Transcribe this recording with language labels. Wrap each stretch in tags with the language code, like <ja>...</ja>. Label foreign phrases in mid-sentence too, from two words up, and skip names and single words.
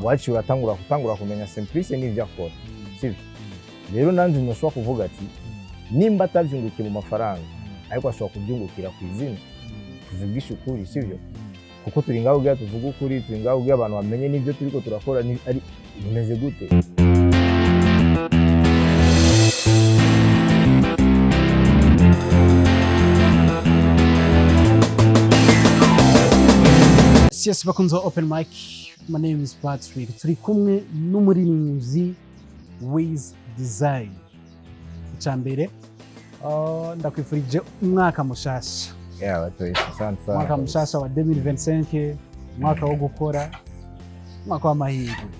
<rn>wacu uratangura kumenya Simplice n'ivyo akora sivyo rero nanjye nashobora kuvuga ati nimba atavyungukiye mu mafaranga ariko ashobora kubyungukira ku izina tuvugisha ukuri sivyo kuko turi ngaho ubwa tuvuga ukuri turi ngaho ubwa abantu bamenye n'ibyo turiko turakora ari bimeze gute.</rn> <en>Yes, bakunze open mic. My name is Patrick.</en> <rn>Turi kumwe n'umuririmbyi Wiz Designer. Icyambere ndakwifurije umwaka mushasha.</rn> <sw>Asante.</sw> <rn>Umwaka mushasha wa 2025, umwaka wo gukora, umwaka w'amahirwe.</rn>